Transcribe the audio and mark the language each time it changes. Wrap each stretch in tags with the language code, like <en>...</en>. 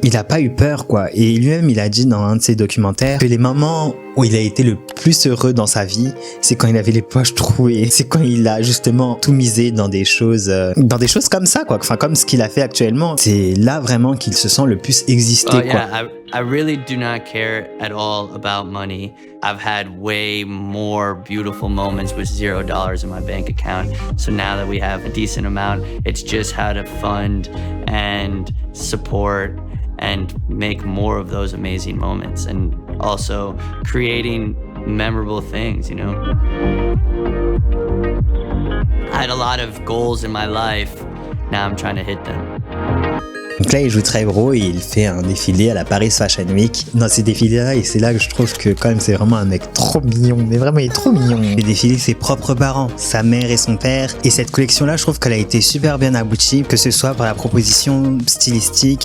<fr>Il a pas eu peur, quoi. Et lui-même, il a dit dans un de ses documentaires que les moments où il a été le plus heureux dans sa vie, c'est quand il avait les poches trouées. C'est quand il a justement tout misé dans des choses comme ça, quoi. Enfin, comme ce qu'il a fait actuellement. C'est là vraiment qu'il se sent le plus exister, quoi.</fr> <en>I really do not care at all about money. I've had way more beautiful moments with $0 in my bank account. So now that we have a decent amount, it's just how to fund and support and make more of those amazing moments, and also creating memorable things, you know. I had a lot of goals in my life. Now I'm trying to hit them.</en> <fr>Donc là, il joue très gros et il fait un défilé à la Paris Fashion Week. Dans ces défilés-là, et c'est là que je trouve que quand même c'est vraiment un mec trop mignon. Mais vraiment, il est trop mignon. Il défilé ses propres parents, sa mère et son père. Et cette collection-là, je trouve qu'elle a été super bien aboutie, que ce soit par la proposition stylistique.</fr>